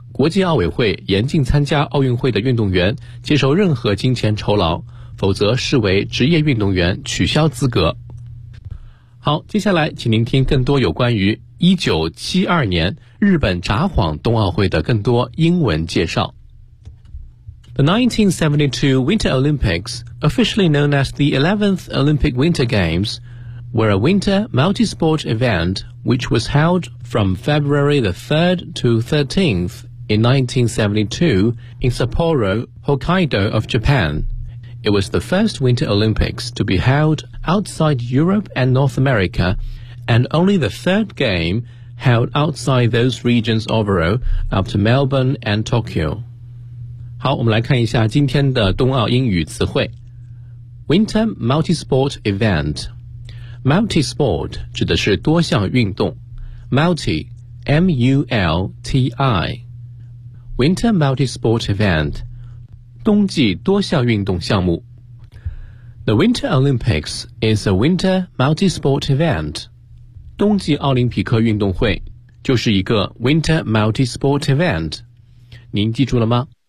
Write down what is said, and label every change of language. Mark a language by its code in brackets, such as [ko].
[zh] 国际奥委会严禁参加奥运会的运动员接受任何金钱酬劳，否则视为职业运动员取消资格。好，接下来请您听更多有关于1972年日本札幌冬奥会的更多英文介绍。 [en] The 1972 Winter Olympics, officially known as the 11th Olympic Winter Games, were a winter multi-sport event which was held from February the 3rd to 13th in 1972 in Sapporo, Hokkaido of Japan. It was the first Winter Olympics to be held outside Europe and North America, and only the third game held outside those regions overall after Melbourne and Tokyo. [zh] 好，我们来看一下今天的冬奥英语词汇。 [en] Winter Multisport Event. Multisport [zh] 指的是多项运动。 Multi, M-U-L-T-I. [en] Winter Multisport Event [zh] 冬季多项运动项目 [en] The Winter Olympics is a winter multisport event [zh] 冬季奥林匹克运动会就是一个 [en] winter multisport event [zh] 您记住了吗？